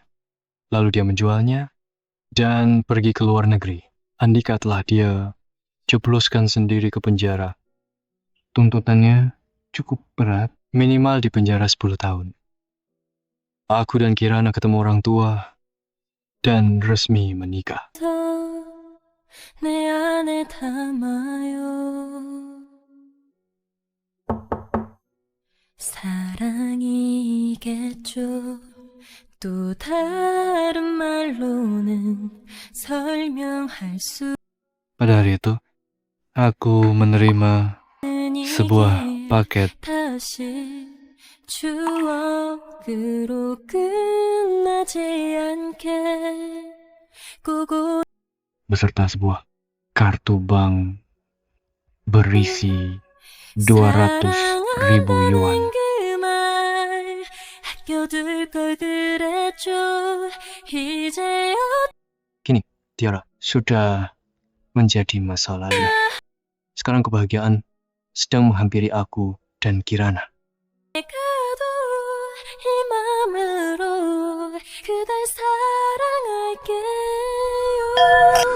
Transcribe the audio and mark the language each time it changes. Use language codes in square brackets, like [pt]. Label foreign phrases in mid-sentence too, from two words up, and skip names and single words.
[id] Lalu dia menjualnya dan pergi ke luar negeri. Andika telah dia jebloskan sendiri ke penjara. Tuntutannya cukup berat, minimal di penjara 10 tahun. Aku dan Kirana ketemu orang tua dan resmi menikah. [ko] 내 안에 담아요 사랑이겠죠 또 다른 말로는 설명할 수 [id] Pada hari itu, aku menerima sebuah paket. [ko] 다시 추억으로 끝나지 않게 꼭 [id] Beserta sebuah kartu bank berisi 200.000 yuan. Kini, Tiara sudah menjadi masa lalu. Sekarang kebahagiaan sedang menghampiri aku dan Kirana. [ko] 이 맘으로 그댈 사랑할게요